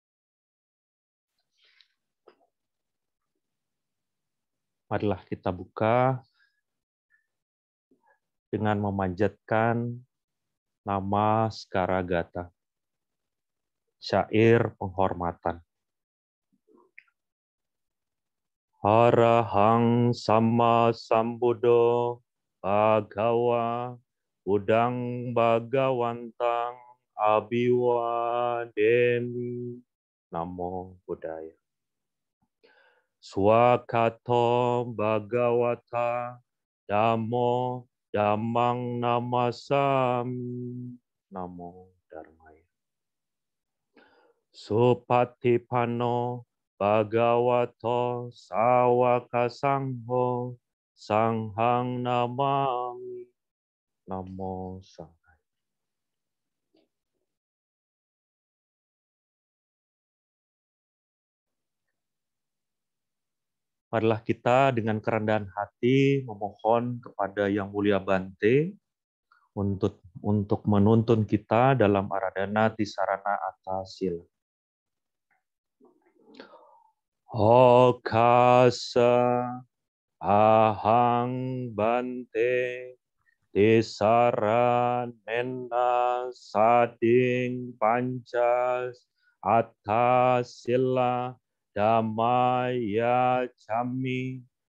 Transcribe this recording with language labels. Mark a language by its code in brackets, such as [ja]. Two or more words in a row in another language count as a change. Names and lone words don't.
[id] Marilah kita buka dengan memanjatkan nama Skaragata, syair penghormatan. [pi] Arahang Sama Sambuddho Bhagawa Udang Bhagawantang Abiwademi. Namo Buddhaya. Swakato Bhagawata Dhammo Dhammang Namasami. Namo Dharmaya. Supatipanno Bhagavato Sawaka Sangho Sanghang Namami. Namo Sanghaya. [id] Marilah kita dengan kerendahan hati memohon kepada Yang Mulia Bante untuk menuntun kita dalam Aradhana Tisarana Attasila. [pi] Okasa ahang bante tisaranena sading pancas attasila dhammaya cami